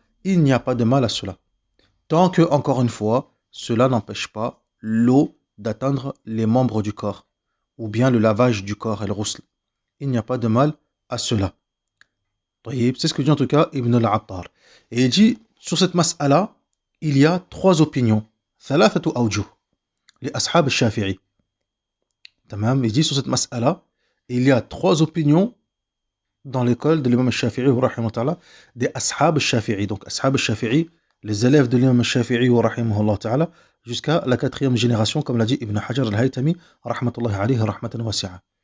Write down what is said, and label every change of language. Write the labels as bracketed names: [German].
[French] Il n'y a pas de mal à cela. Tant que, encore une fois, cela n'empêche pas l'eau d'atteindre les membres du corps, ou bien le lavage du corps, el-ghusl. Il n'y a pas de mal à cela. C'est ce que dit en tout cas Ibn al-Attar. Et il dit, sur cette mas'ala, il y a trois opinions. [Arabic] ثلاثة أوجه لأصحاب الشافعي. تمام. [French] Il dit sur cette mas'ala, il y a trois opinions dans l'école de l'imam al-Shafi'i rahimahullah des ashab al-Shafi'i. Donc ashab al-Shafi'i, les élèves de l'imam al-Shafi'i rahimahullah ta'ala, jusqu'à la quatrième génération, comme l'a dit Ibn Hajar al-Haytami [Arabic] rahmatullahi alayhi rahmatan wasi'a.